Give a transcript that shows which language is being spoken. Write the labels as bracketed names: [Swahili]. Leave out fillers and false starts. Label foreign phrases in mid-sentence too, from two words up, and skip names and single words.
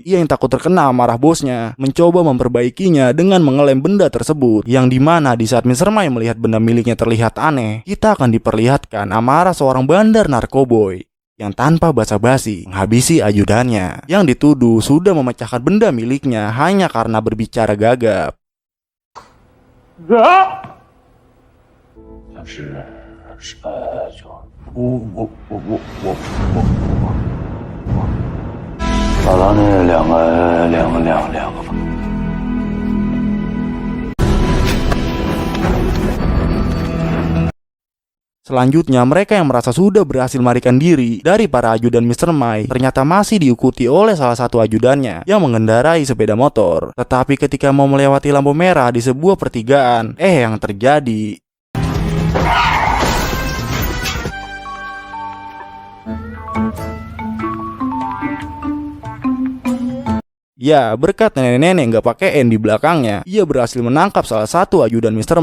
[Indonesian] Ia yang takut terkena amarah bosnya mencoba memperbaikinya dengan mengelem benda tersebut, yang dimana di saat Mr. Ma yang melihat benda miliknya terlihat aneh, kita akan diperlihatkan amarah seorang bandar narkoboy yang tanpa basa-basi menghabisi ajudannya yang dituduh sudah memecahkan benda miliknya hanya karena berbicara gagap. [Chinese] 把他那两个吧。 [Indonesian] Selanjutnya, mereka yang merasa sudah berhasil melarikan diri dari para ajudan Mr. Mai ternyata masih diikuti oleh salah satu ajudannya yang mengendarai sepeda motor. Tetapi ketika mau melewati lampu merah di sebuah pertigaan, yang terjadi ya, berkat nenek-nenek nggak pakai N di belakangnya, ia berhasil menangkap salah satu ajudan Mr.